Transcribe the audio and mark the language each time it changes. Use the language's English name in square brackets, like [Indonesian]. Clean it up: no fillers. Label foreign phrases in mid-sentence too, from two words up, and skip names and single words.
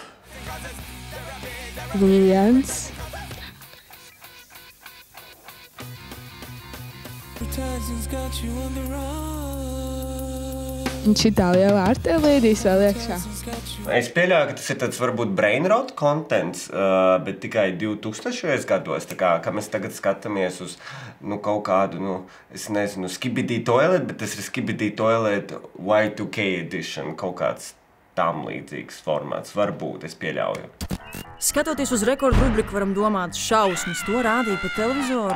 [Latvian] Viens. Un šitā lielā artilērijas vēl iekšā. Es pieļauju, ka tas ir tāds varbūt [English] brain rot contents, [Latvian] bet tikai 2000. gados. Tā kā mēs tagad skatāmies uz kaut kādu, es nezinu, Skibidi Toilet, bet tas ir Skibidi Toilet [English] Y2K edition, [Latvian] kaut kāds tam līdzīgs formāts. Varbūt, es pieļauju. Skatoties uz rekordu rubriku, varam domāt šausmas, to rādīja pa televizoru.